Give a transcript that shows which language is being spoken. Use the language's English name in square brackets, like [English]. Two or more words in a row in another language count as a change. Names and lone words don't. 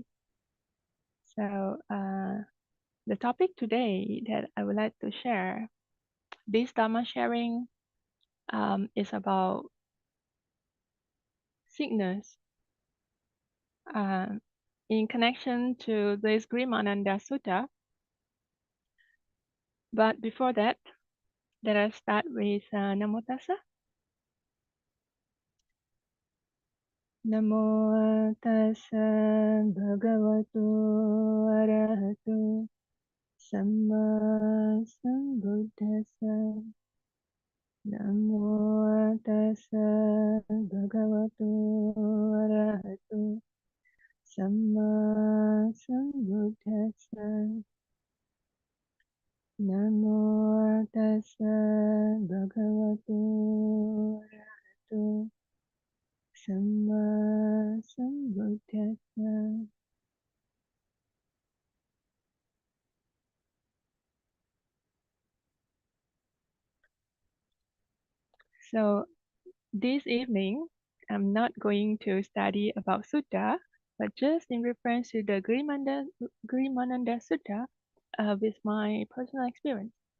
[English] So the topic today that I would like to share, this Dhamma sharing is about sickness in connection to this Girimananda Sutta. But before that, let us start with [Pali] Namo Tassa. Namo tassa bhagavato arahato samma sambuddhassa. Namo tassa bhagavato arahato samma sambuddhassa. Namo tassa bhagavato arahato samma sambuddhassa. [English] So this evening, I'm not going to study about sutta, but just in reference to the Girimananda Sutta with my personal experience.